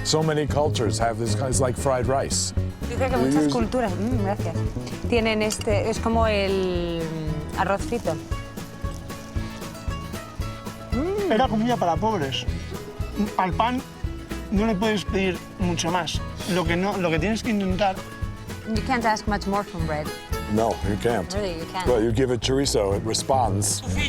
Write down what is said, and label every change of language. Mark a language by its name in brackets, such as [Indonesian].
[English] So many cultures have this, it's like fried rice. [Spanish] Dice que muchas culturas, gracias, tienen es como el arroz frito. Era comida para pobres. Al pan no le puedes pedir mucho más. Lo que tienes que intentar. [English] You can't ask much more from bread. No, you can't. Really, you can't. Well, you give it chorizo, it responds.